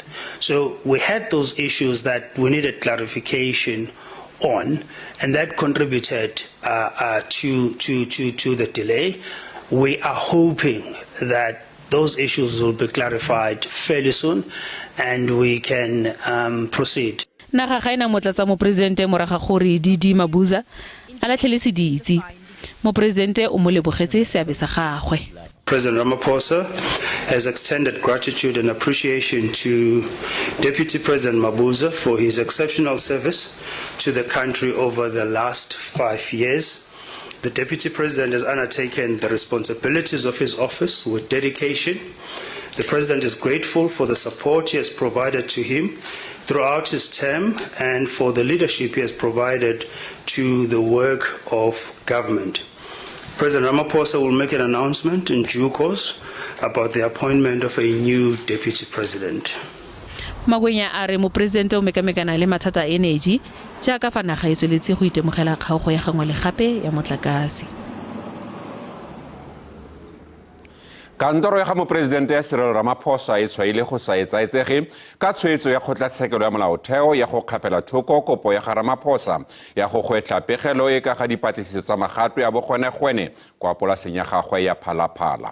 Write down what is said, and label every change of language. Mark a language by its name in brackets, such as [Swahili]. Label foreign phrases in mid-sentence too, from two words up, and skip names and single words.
[English] So we had those issues that we needed clarification on, and that contributed to the delay. We are hoping that those issues will be clarified fairly soon, and we can proceed. [Tswana] Naga ga ena motlatsa moporesidente moraga gore Didi Mabuza a latlheletse ditsi. Moporesidente o mo lebogetse seabe sa gagwe. [English] President Ramaphosa has extended gratitude and appreciation to Deputy President Mabuza for his exceptional service to the country over the last 5 years. The Deputy President has undertaken the responsibilities of his office with dedication. The President is grateful for the support he has provided to him throughout his term and for the leadership he has provided to the work of government. President Ramaphosa will make an announcement in due course about the appointment of a new deputy president. [Tswana] Magwenya a re moporesidente o mekamekana le mathata a energy jaaka fa naga e tsweletse go itemogela kgaogo ya gangwe le gape ya motlakase. Kantoro ya ga moporesidente ya Cyril Ramaphosa e tshwaile go sa etsaetsege ka tshwetso ya kgotlatshekelo ya molaotheo ya go kgapela thoko kopo ya ga Ramaphosa ya go gwetla pegelo e ka ga dipatlisiso tsa magato ya bogwenegwene kwa polaseng ya gagwe ya Phalaphala.